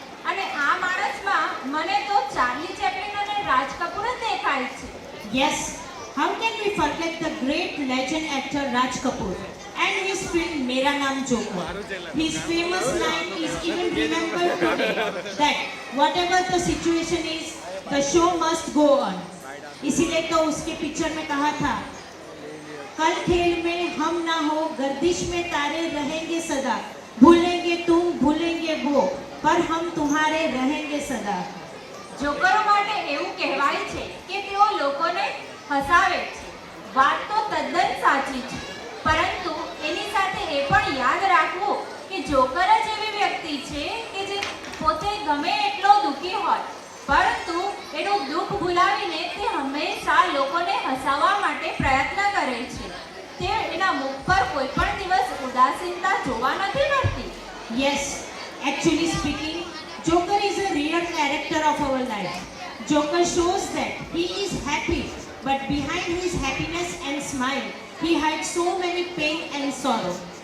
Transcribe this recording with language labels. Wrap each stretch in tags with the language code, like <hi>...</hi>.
<gu>અને આ માણસમાં મને તો ચાર્લી ચેપ્લિન અને રાજ કપૂર જ દેખાય છે.</gu> <en>Yes, how can we forget the great legend actor Raj Kapoor and his film Mera Naam Joker? His famous line is even remembered today that whatever the situation is, the show must go on.</en> <hi>इसीलिए तो उसके picture में कहा था, कल खेल में हम ना हो, गर्दिश में तारे रहेंगे सदा, भूलेंगे तुम भूलेंगे वो, पर हम तुम्हारे रहेंगे सदा.</hi> <gu>જોકરો માટે એવું કહેવાય છે કે તેઓ લોકોને હસાવે છે. વાત તો તદ્દન સાચી છે, પરંતુ એની સાથે એ પણ યાદ રાખવું કે જોકર જ એવી વ્યક્તિ છે કે જે પોતે ગમે એટલો દુઃખી હોય, પરંતુ એનું દુઃખ ભૂલાવીને તે હંમેશા લોકોને હસાવવા માટે પ્રયત્ન કરે છે. તે એના મુખ પર કોઈ પણ દિવસ ઉદાસીનતા જોવા નથી મળતી.</gu> <en>Yes, actually speaking, Joker is a real character of our life. Joker shows that he is happy, but behind his happiness and smile, he hides so many pain and sorrow.</en>